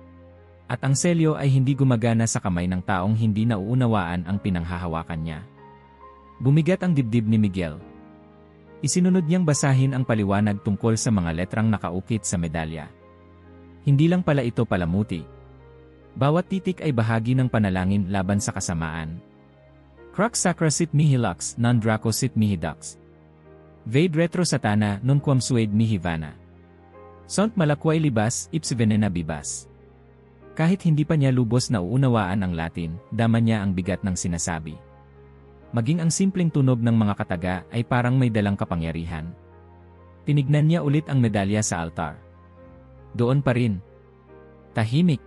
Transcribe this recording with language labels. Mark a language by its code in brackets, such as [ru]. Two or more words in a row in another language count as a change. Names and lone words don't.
[tl] At ang selyo ay hindi gumagana sa kamay ng taong hindi nauunawaan ang pinanghahawakan niya. Bumigat ang dibdib ni Miguel. Isinunod niyang basahin ang paliwanag tungkol sa mga letrang nakaukit sa medalya. Hindi lang pala ito palamuti. Bawat titik ay bahagi ng panalangin laban sa kasamaan. [la] Crux sacra sit mihi lux, non draco sit mihi dux. Vade retro satana, non quam suade mihi vana. Sont malakway libas, ips venena bibas. [tl] Kahit hindi pa niya lubos na uunawaan ang Latin, dama niya ang bigat ng sinasabi. Maging ang simpleng tunog ng mga kataga ay parang may dalang kapangyarihan. Tinignan niya ulit ang medalya sa altar. Doon pa rin. Tahimik.